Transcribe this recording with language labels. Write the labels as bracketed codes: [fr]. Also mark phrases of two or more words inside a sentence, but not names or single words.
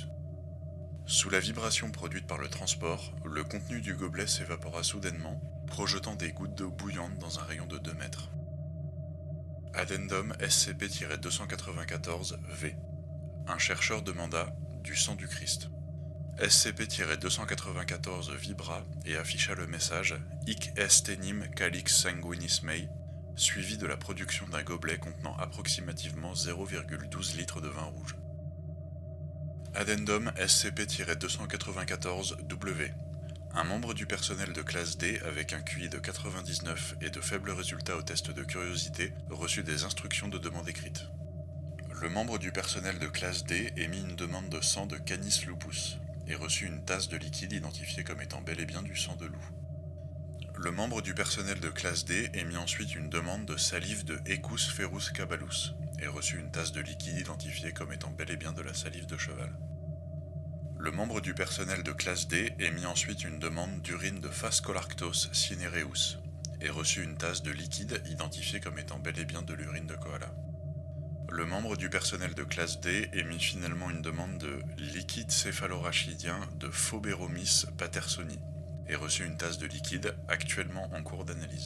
[fr] Sous la vibration produite par le transport, le contenu du gobelet s'évapora soudainement, projetant des gouttes d'eau bouillante dans un rayon de 2 mètres. Addendum SCP-294-V. Un chercheur demanda du sang du Christ. SCP-294 vibra et afficha le message [la] Hic est enim calix sanguinis mei, [fr] suivi de la production d'un gobelet contenant approximativement 0,12 litres de vin rouge. Addendum SCP-294-W. Un membre du personnel de classe D avec un QI de 99 et de faibles résultats au test de curiosité reçut des instructions de demande écrite. Le membre du personnel de classe D émit une demande de sang de Canis lupus et reçut une tasse de liquide identifiée comme étant bel et bien du sang de loup. Le membre du personnel de classe D émit ensuite une demande de salive de Equus ferus cabalus et reçut une tasse de liquide identifiée comme étant bel et bien de la salive de cheval. Le membre du personnel de classe D émit ensuite une demande d'urine de Phascolarctos cinereus et reçut une tasse de liquide identifiée comme étant bel et bien de l'urine de koala. Le membre du personnel de classe D émit finalement une demande de liquide céphalorachidien de Phoberomis pattersoni et reçut une tasse de liquide actuellement en cours d'analyse.